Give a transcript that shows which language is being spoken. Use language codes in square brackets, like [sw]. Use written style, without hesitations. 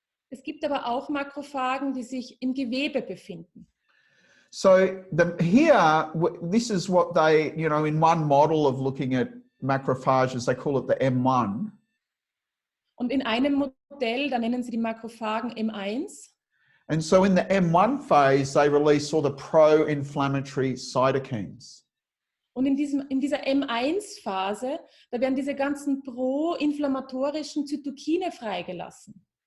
[de] Es gibt aber auch Makrophagen, die sich im Gewebe befinden. [en] So this is what they, in one model of looking at macrophages, they call it the M1. [de] Und in einem Modell, da nennen sie die Makrophagen M1. [en] And so in the M1 phase, they release all the pro-inflammatory cytokines. [de] Und in dieser M1-Phase, da werden diese ganzen pro-inflammatorischen Zytokine freigelassen.